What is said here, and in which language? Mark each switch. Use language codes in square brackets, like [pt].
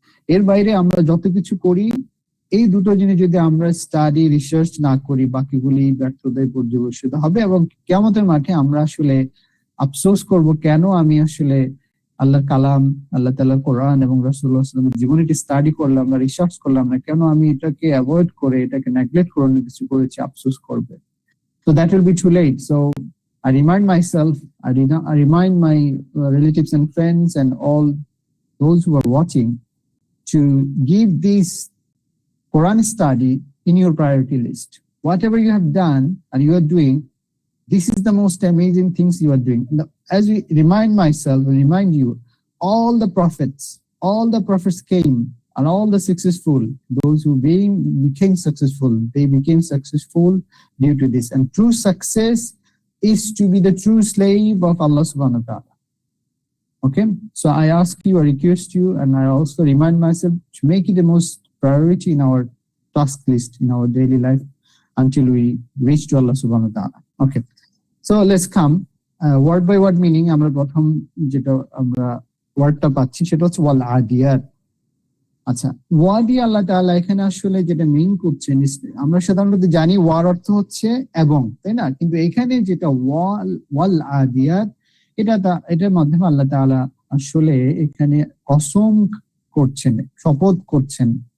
[bn] এর বাইরে আমরা যত কিছু করি, এই দুটো জিনিস যদি আমরা স্টাডি রিসার্চ না করি, বাকিগুলি ব্যর্থতায় পর্যবসিত হবে এবং কিয়ামতের মাঠে আমরা আসলে আফসোস করব, কেন আমি আসলে আল্লাহর কালাম, আল্লাহ তাআলার কোরআন এবং রাসূলুল্লাহ সাল্লাল্লাহু আলাইহি ওয়াসাল্লামের জীবনীটি স্টাডি করলাম না, রিসার্চ করলাম না, কেন আমি এটাকে অ্যাভয়েড করে, এটাকে নেগলেক্ট করে অন্য কিছু করেছি, আফসোস করবে। [en] So that will be too late. So I remind myself, I remind my relatives and friends and all those who are watching to give this Quran study in your priority list. Whatever you have done and you are doing, this is the most amazing things you are doing. As we remind myself and remind you, all the prophets came, and all the successful, those who became successful, they became successful due to this. And true success is to be the true slave of Allah subhanahu wa ta'ala. Okay, so I ask you, I request you, and I also remind myself to make it the most priority in our task list, in our daily life, until we reach to Allah subhanahu wa ta'ala. Okay, so let's come word by word meaning. [bn] আমরা প্রথম যেটা আমরা ওয়ার্ডটা পাচ্ছি সেটা হচ্ছে ওয়াল আদিয়াত। আচ্ছা, ওয়া দিয়ে আল্লাহ তাআলা এখানে আসলে যেটা মিন করছেন, আমরা সাধারণত জানি ওয়ার অর্থ হচ্ছে এবং, তাই না? কিন্তু এখানে যেটা ওয়াল আদিয়াত, এটার মাধ্যমে আল্লাহ তাআলা আসলে এখানে কসম করছেন, শপথ করছেন।